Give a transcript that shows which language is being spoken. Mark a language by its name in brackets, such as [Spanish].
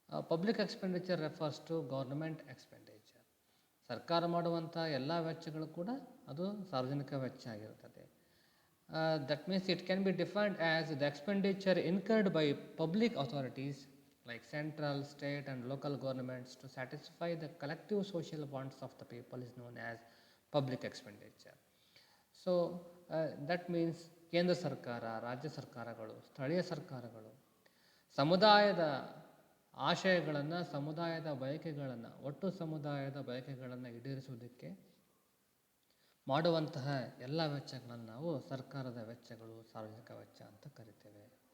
[English] Public expenditure refers to government expenditure. [Kannada] ಸರ್ಕಾರ ಮಾಡುವಂಥ ಎಲ್ಲ ವೆಚ್ಚಗಳು ಕೂಡ ಅದು ಸಾರ್ವಜನಿಕ ವೆಚ್ಚ ಆಗಿರುತ್ತದೆ. [English] That means it can be defined as the expenditure incurred by public authorities like central, state and local governments to satisfy the collective social wants of the people is known as public expenditure. So that means [Kannada] ಕೇಂದ್ರ ಸರ್ಕಾರ, ರಾಜ್ಯ ಸರ್ಕಾರಗಳು, ಸ್ಥಳೀಯ ಸರ್ಕಾರಗಳು ಸಮುದಾಯದ ಆಶಯಗಳನ್ನು, ಸಮುದಾಯದ ಬಯಕೆಗಳನ್ನು, ಒಟ್ಟು ಸಮುದಾಯದ ಬಯಕೆಗಳನ್ನು ಈಡೇರಿಸುವುದಕ್ಕೆ ಮಾಡುವಂತಹ ಎಲ್ಲ ವೆಚ್ಚಗಳನ್ನು ನಾವು ಸರ್ಕಾರದ ವೆಚ್ಚಗಳು, ಸಾರ್ವಜನಿಕ ವೆಚ್ಚ ಅಂತ ಕರಿತೇವೆ.